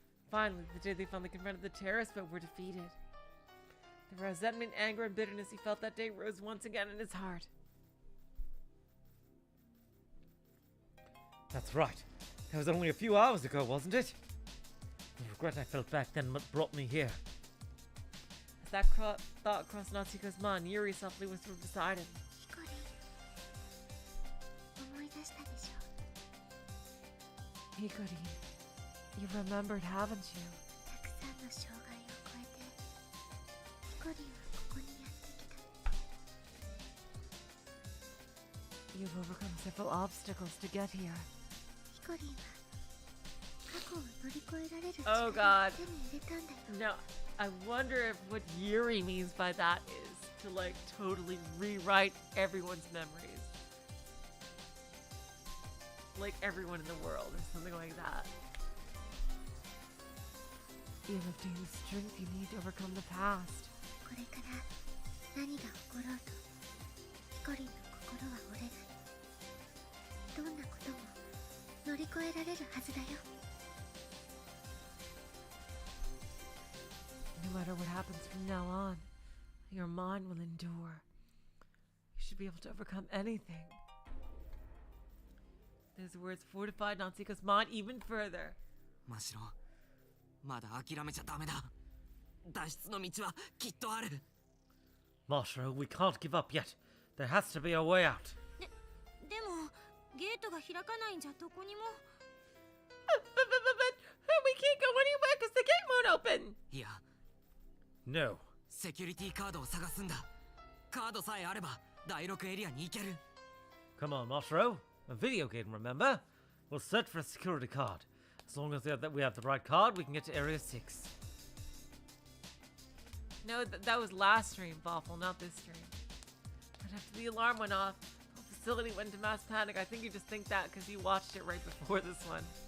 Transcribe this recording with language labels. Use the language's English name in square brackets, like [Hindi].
[English] Finally, the day they finally confronted the terrorists but were defeated. The resentment, anger, and bitterness he felt that day rose once again in his heart. That's right. That was only a few hours ago, wasn't it? The regret I felt back then what brought me here. As that thought crossed Natsuka's mind, Yuri softly whispered beside him. [Japanese] ヒコリン、思い出したでしょ。 [English] Hikori, you remembered, haven't you? [Japanese] たくさんの障害を越えて、ヒコリンはここにやってきた。 [English] You've overcome several obstacles to get here. [Japanese] ヒコリンは過去を乗り越えられる Oh 力を [English] God. [Japanese] 手に入れたんだよ。 [English] Now, I wonder if what Yuri means by that is to like totally rewrite everyone's memories. Like everyone in the world or something like that. You have obtained the strength you need to overcome the past. [Japanese] これから何が起ころうと、ヒコリンの心は折れない。どんなことも乗り越えられるはずだよ。 [English] No matter what happens from now on, your mind will endure. You should be able to overcome anything. Those words fortified Natsuka's mind even further. [Japanese] マシロ、まだ諦めちゃダメだ。脱出の道はきっとある。 [English] Mashiro, we can't give up yet. There has to be a way out. [Japanese] でもゲートが開かないんじゃどこにも。 [English] But we can't go anywhere because the gate won't open. [Japanese] いや、 [English] No. [Japanese] セキュリティカードを探すんだ。カードさえあれば第6エリアに行ける。 [English] Come on, Motro. A video game, remember? We'll search for a security card. As long as we have the right card, we can get to Area 6. No, that was last stream, Waffle, not this stream. But after the alarm went off, the whole facility went into mass panic. I think you just think that because you watched it right before this one.